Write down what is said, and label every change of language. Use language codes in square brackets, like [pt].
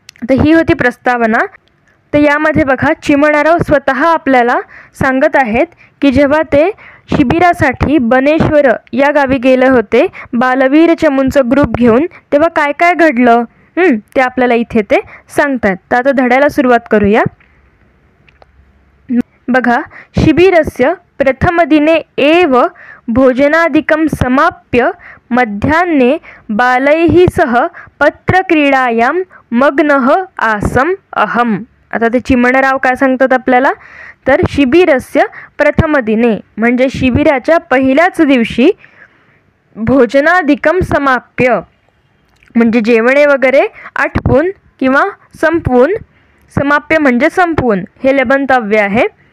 [mr] तर ही होती प्रस्तावना. तर यामध्ये बघा चिमणराव स्वतः आपल्याला सांगत आहेत की जेव्हा ते शिबिरासाठी बनेश्वर या गावी गेले होते बालवीर चमूंचं ग्रुप घेऊन, तेव्हा काय काय घडलं ते आपल्याला इथे ते सांगतात. तर आता धड्याला सुरुवात करूया. [sa] बघा, शिबिरस्य प्रथमदिने एव भोजनादिकं समाप्य मध्याह्ने बालैः सह पत्रक्रीडायां मग्नः आसम् अहम्. [mr] आता ते चिमणराव काय सांगतात आपल्याला, तर [sa] शिबिरस्य प्रथमदिने [mr] म्हणजे शिबिराच्या पहिल्याच दिवशी [sa] भोजनादिकं समाप्य [mr] म्हणजे जेवणे वगैरे आटपून किंवा संपवून, समाप्य म्हणजे संपवून हे लेबंतव्य आहे.